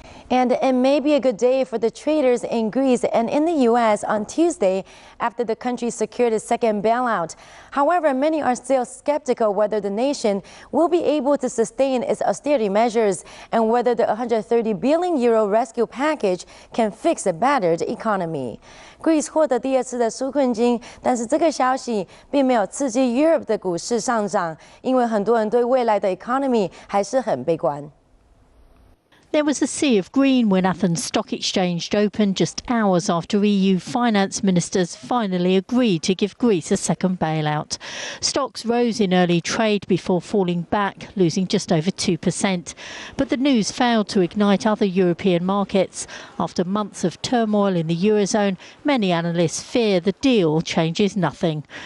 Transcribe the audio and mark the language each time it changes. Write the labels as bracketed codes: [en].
[en] And it may be a good day for the traders in Greece and in the U.S. on Tuesday after the country secured its second bailout. However, many are still skeptical whether the nation will be able to sustain its austerity measures and whether the 130 billion euro rescue package can fix a battered economy. [zh] Greece 获得第二次的纾困金，但是这个消息并没有刺激 Europe 的股市上涨，因为很多人对未来的 [en] economy [zh] 还是很悲观。 [en] There was a sea of green when Athens Stock Exchange opened just hours after EU finance ministers finally agreed to give Greece a second bailout. Stocks rose in early trade before falling back, losing just over 2%. But the news failed to ignite other European markets. After months of turmoil in the Eurozone, many analysts fear the deal changes nothing.